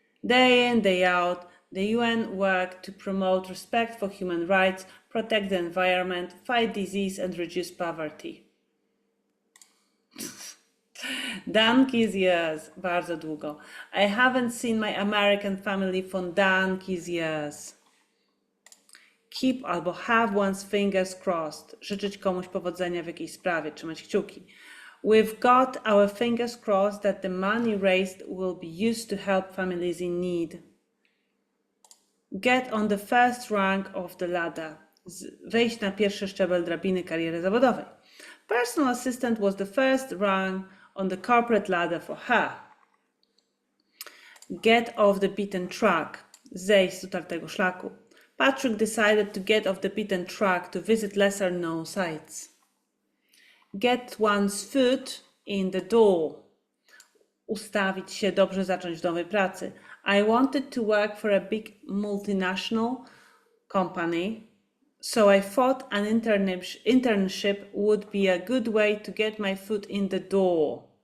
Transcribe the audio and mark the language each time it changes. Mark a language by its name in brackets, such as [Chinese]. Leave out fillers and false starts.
[English] Day in, day out. The UN work to promote respect for human rights, protect the environment, fight disease and reduce poverty. Donkey's years. [Polish] Bardzo długo. [English] I haven't seen my American family for donkey's years. Keep albo have one's fingers crossed. [Polish] Życzyć komuś powodzenia w jakiejś sprawie, trzymać kciuki. [English] We've got our fingers crossed that the money raised will be used to help families in need. Get on the first rung of the ladder. [Polish] Wejść na pierwszy szczebel drabiny kariery zawodowej. [English] Personal assistant was the first rung on the corporate ladder for her. Get off the beaten track. [Polish] Zejść z utartego szlaku. [English] Patrick decided to get off the beaten track to visit lesser known sites. Get one's foot in the door. [Polish] Ustawić się, dobrze zacząć w nowej pracy. [English] I wanted to work for a big multinational company, so I thought an internship would be a good way to get my foot in the door.